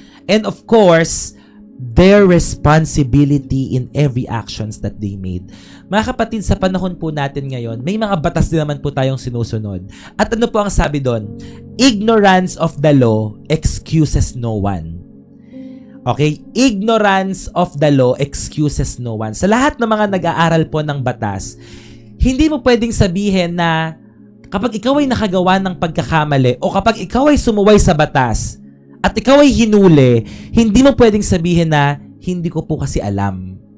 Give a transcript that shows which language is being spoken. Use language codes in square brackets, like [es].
[en] And of course, their responsibility in every actions that they made. [tl] Mga kapatid, sa panahon po natin ngayon, may mga batas din naman po tayong sinusunod. At ano po ang sabi doon? [en] Ignorance of the law excuses no one. Okay? Ignorance of the law excuses no one. [tl] Sa lahat ng mga nag-aaral po ng batas, hindi mo pwedeng sabihin na kapag ikaw ay nakagawa ng pagkakamali o kapag ikaw ay sumuway sa batas, at ikaw ay hinuli, hindi mo pwedeng sabihin na, hindi ko po kasi alam.